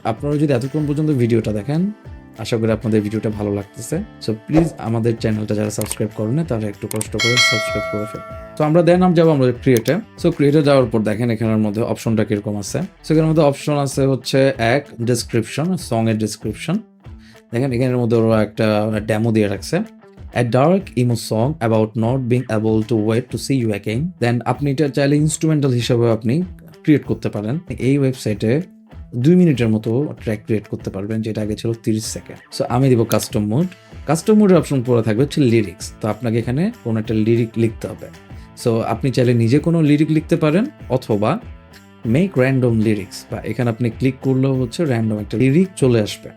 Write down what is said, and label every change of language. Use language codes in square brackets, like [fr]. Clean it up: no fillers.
[bn] আপনারা যদি এতক্ষণ পর্যন্ত ভিডিওটা দেখেন, আশা করি আপনাদের ভিডিওটা ভালো লাগতেছে। সো প্লিজ আমাদের চ্যানেলটা যারা সাবস্ক্রাইব করেন না তারা একটু কষ্ট করে সাবস্ক্রাইব করে ফেলুন। তো আমরা দেন যাবো আমরা ক্রিয়েটে। সো ক্রিয়েটে যাওয়ার পর দেখেন এখানের মধ্যে অপশনটা কিরকম আছে। সো এখানের মধ্যে অপশন আছে হচ্ছে এক ডেসক্রিপশন, সং এর ডেসক্রিপশন। দেখেন এখানের মধ্যে ওরা একটা ডেমো দিয়ে রাখছে, [en] a dark emo song about not being able to wait to see you again. [bn] দেন আপনি এটা চাইলে ইনস্ট্রুমেন্টাল হিসেবে আপনি ক্রিয়েট করতে পারেন। এই ওয়েবসাইটে 2 মিনিটের মতো ট্র্যাক ক্রিয়েট করতে পারবেন, যেটা আগে ছিল 30 সেকেন্ড। সো আমি দিব কাস্টম মোড। কাস্টম মোডের অপশন পরে থাকবে হচ্ছে লিরিক্স। তো আপনাকে এখানে কোনো একটা লিরিক লিখতে হবে। সো আপনি চাইলে নিজে কোনো লিরিক লিখতে পারেন, অথবা মেক র্যান্ডম লিরিক্স, বা এখানে আপনি ক্লিক করলেও হচ্ছে র্যান্ডম একটা লিরিক চলে আসবে।